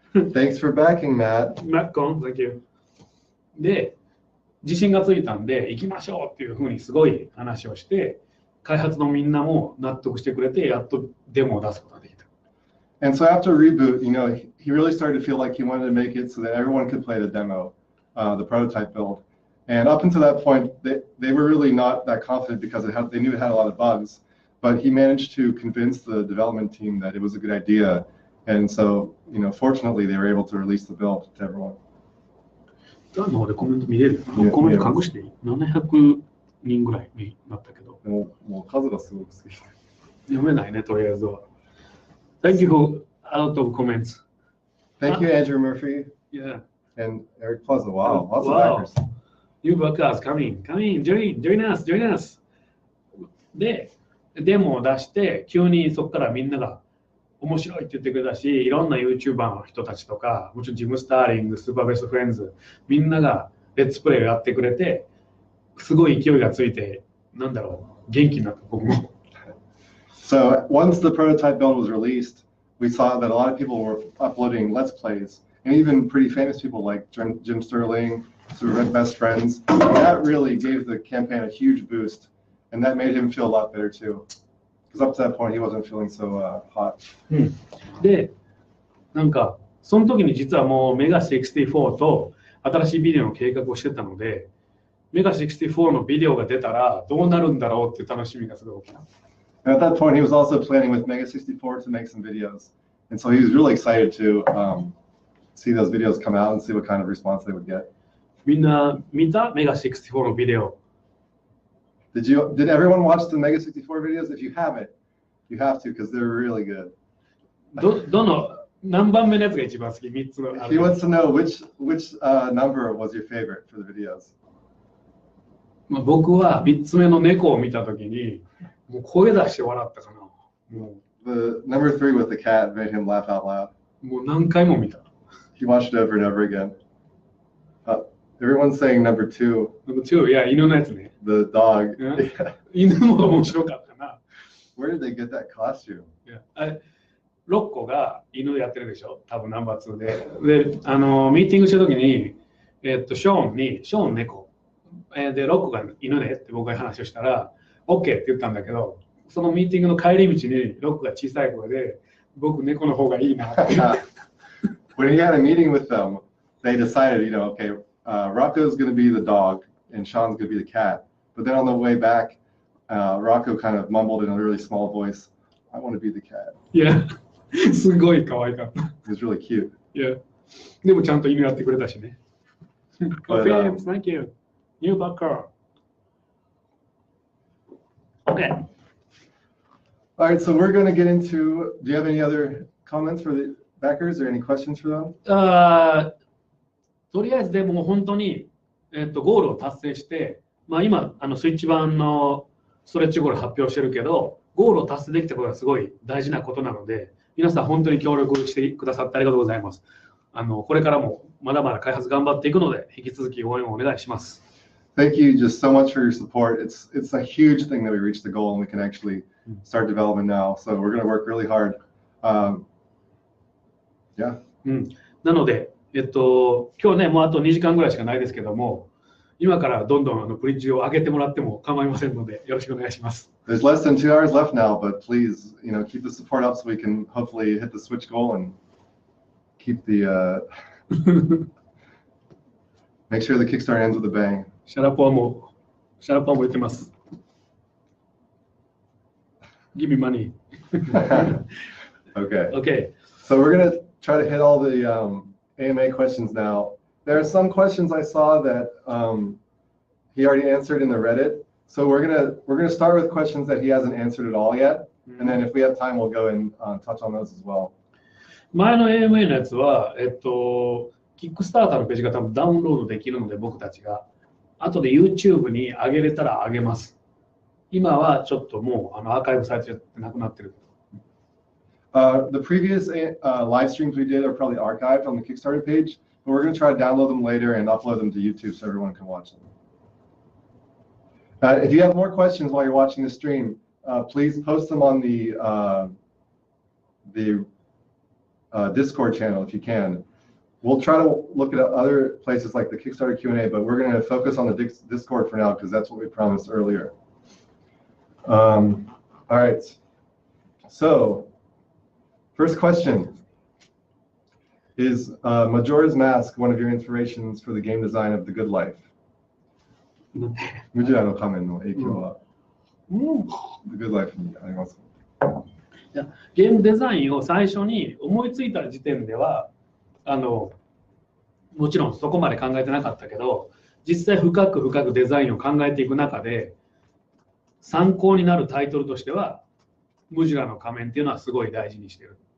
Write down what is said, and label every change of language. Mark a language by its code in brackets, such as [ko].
[en] Thanks for backing, Matt. Matt, thank you. [ja] で、自信がついたんで、行きましょうっていうふうにすごい話をして、開発のみんなも納得してくれて、やっとデモを出すことができた。 [en] And so after Reboot, he really started to feel like he wanted to make it so that everyone could play the demo, the prototype build. And up until that point, they were really not that confident because they knew it had a lot of bugs. But he managed to convince the development team that it was a good idea. And so, fortunately, they were able to release the build to everyone. [ja] のでコメント見れる。コメント隠していい ?700 人ぐらいになったけど。もう数がすごく好き。読めないね、とりあえずは。 [en] Thank you for a lot of comments. Thank you, Andrew Murphy. Yeah. And Eric Plaza. Wow, lots wow. of backers. New backers coming, join us. [ja] で、デモを出して、急にそこからみんなが面白いって言ってくれたし、いろんな YouTuber の人たちとか、もちろんジム・スターリング、スーパーベスト・フレンズ、みんながレッツプレイをやってくれて、すごい勢いがついて、元気になった、僕も。 [en] So once the prototype build was released, we saw that a lot of people were uploading Let's Plays, and even pretty famous people like Jim Sterling, who were best friends. That really gave the campaign a huge boost, and that made him feel a lot better too. Because up to that point, he wasn't feeling so hot. [ja] で、その時に実はもうメガ64と新しいビデオの計画をしてたので、メガ64のビデオが出たらどうなるんだろうっていう楽しみがすごい大きかった。 [en] And at that point, he was also planning with Mega 64 to make some videos. And so he was really excited to see those videos come out and see what kind of response they would get. [ja] みんな見たメガ64のビデオ。 [en] Did everyone watch the Mega 64 videos? If you haven't, you have to because they're really good. [ja] 何番目のやつが一番好き ?3 つの。 [en] He wants to know which number was your favorite for the videos. [ja] 僕は3つ目の猫を見たときに、もう声出して笑ったかな。 [en] The number 3 with the cat made him laugh out loud. [ja] もう何回も見た。 [en] He watched it over and over again. Everyone's saying number 2. Number 2, [ja] いや、犬のやつね。 [en] The dog. [ja] 犬も面白かったな。 [en] Where did they get that costume? [ja] ロッコが犬やってるでしょ、多分ナンバー2で。で、ミーティングしたときに、ショーン猫。で、ロッコが犬ねって僕が話をしたら、OK って言ったんだけど、そのミーティングの帰り道にロックが小さい声で、僕猫の方がいいなって。 [en] When he had a meeting with them, they decided, okay, Rocco's going to be the dog and Sean's going to be the cat. But then on the way back, Rocco kind of mumbled in a really small voice, I want to be the cat. Yeah. [ja] すごい可愛かった。 [en] It was really cute. Yeah. [ja] でもちゃんと犬やってくれたしね。 [en] Okay, thank you. New backer. Okay. All right, so we're going to get into, do you have any other comments for the backers or any questions for them? [ja] とりあえずでも本当に、ゴールを達成して、今スイッチ版のストレッチゴール発表してるけど、ゴールを達成できたことがすごい大事なことなので、皆さん本当に協力してくださってありがとうございます。これからもまだまだ開発頑張っていくので、引き続き応援をお願いします。 [en] Thank you just so much for your support. It's a huge thing that we reached the goal and we can actually start development now. So we're going to work really hard. Yeah. [ja] なので、今日ね、もうあと2時間ぐらいしかないですけども、今からどんどんブリッジを上げてもらっても構いませんので、よろしくお願いします。 [en] There's less than 2 hours left now, but please, keep the support up so we can hopefully hit the switch goal and keep the, make sure the Kickstarter ends with a bang. [ja] シャラポワも言ってます。 [en] Give me money. Okay. Okay. So we're going to try to hit all the AMA questions now. There are some questions I saw that he already answered in the Reddit. So we're gonna start with questions that he hasn't answered at all yet, and then if we have time, we'll go and touch on those as well. [ja] 前の AMA のやつは、キックスターターのページが多分ダウンロードできるので、僕たちが後で YouTube に上げれたら上げます。今はちょっともうアーカイブされてなくなってる。 [en] The previous live streams we did are probably archived on the Kickstarter page, but we're going to try to download them later and upload them to YouTube so everyone can watch them. If you have more questions while you're watching the stream, please post them on the Discord channel if you can. We'll try to look at other places like the Kickstarter Q&A, but we're going to focus on the Discord for now because that's what we promised earlier. All right. So, first question. Is Majora's Mask one of your inspirations for the game design of The Good Life? [ja] ムジュラの仮面の影響は、The Good Life にありますか？ゲームデザインを最初に思いついた時点ではもちろんそこまで考えてなかったけど、実際深くデザインを考えていく中で参考になるタイトルとしてはムジュラの仮面っていうのはすごい大事にしてる。